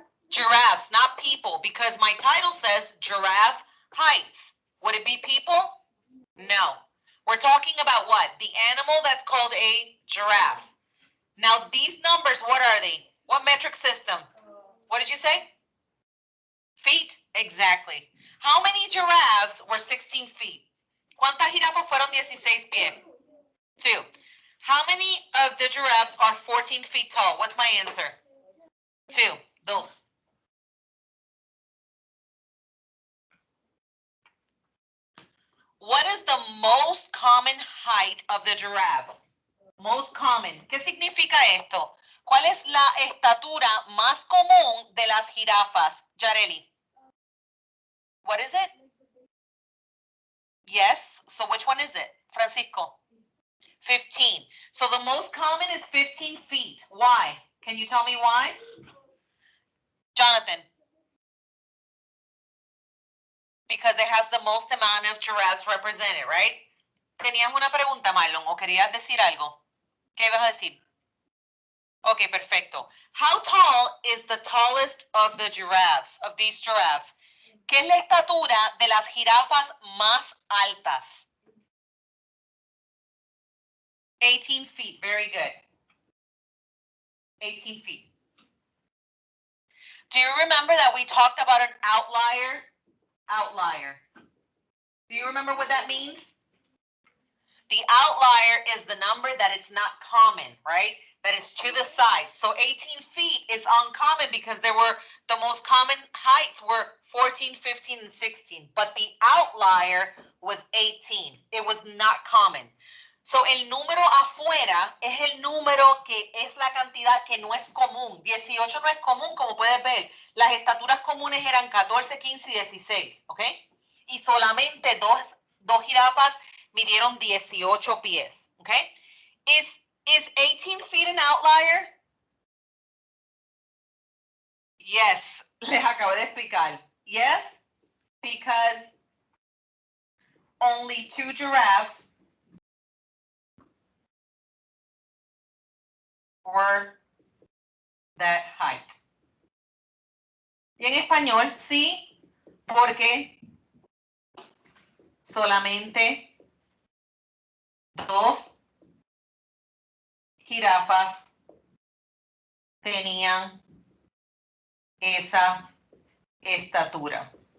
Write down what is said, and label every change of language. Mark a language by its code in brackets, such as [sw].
[en] Giraffes, not people, because my title says giraffe heights. Would it be people? No. We're talking about what? The animal that's called a giraffe. Now, these numbers, what are they? What metric system? What did you say? Feet? Exactly. How many giraffes were 16 feet? [es] ¿Cuántas jirafas fueron 16 pies? [en] 2. How many of the giraffes are 14 feet tall? What's my answer? 2. Dos. What is the most common height of the giraffes? Most common. [es] ¿Qué significa esto? ¿Cuál es la estatura más común de las jirafas? [en] Yareli. What is it? Yes. So which one is it? Francisco. 15. So the most common is 15 feet. Why? Can you tell me why? Jonathan. Because it has the most amount of giraffes represented, right? [es] ¿Tenías una pregunta, Marlon, o querías decir algo? ¿Qué ibas a decir? Okay, perfecto. [en] How tall is the tallest of the giraffes, of these giraffes? [es] ¿Qué es la estatura de las jirafas más altas? [en] 18 feet. Very good. 18 feet. Do you remember that we talked about an outlier? Outlier. Do you remember what that means? The outlier is the number that it's not common, right? That is to the side. So 18 feet is uncommon because the most common heights were 14, 15, and 16. But the outlier was 18. It was not common. [es] So el número afuera es el número que es la cantidad que no es común. 18 no es común, como puedes ver. Las estaturas comunes eran 14, 15 y 16, ¿ok? Y solamente dos jirafas midieron 18 pies, ¿ok? [en] Is 18 feet an outlier? [es] Yes, les acabo de explicar. [en] Yes, because only 2 giraffes were that height. [es] Y en español, sí, porque solamente 2 jirafas tenían esa estatura.